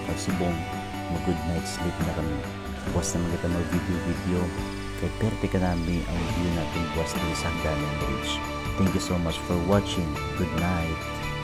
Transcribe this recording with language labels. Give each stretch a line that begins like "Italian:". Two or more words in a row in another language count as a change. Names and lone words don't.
Hiligaynon: Pagsubong, mag
English: good night sleep
Hiligaynon: na kami. Bukas naman kita mag-video kay perte ka namin ang view natin bukas din sa Hagdanan Ridge.
English: Thank you so much for watching. Good night.